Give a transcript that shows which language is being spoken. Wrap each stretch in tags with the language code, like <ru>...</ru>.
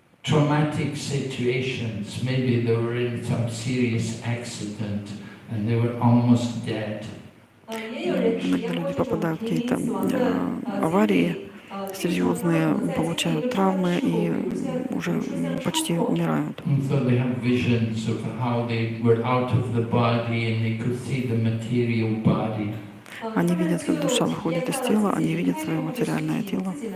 <en>Traumatic situations, maybe they were in some serious accident and they were almost dead.</en> <ru>Иногда люди попадают в какие-то аварии серьезные, получают травмы и уже почти умирают.</ru> <en>So they have visions of how they were out of the body and they could see the material body.</en> <ru>Они видят, как душа выходит из тела, они видят свое материальное тело.</ru>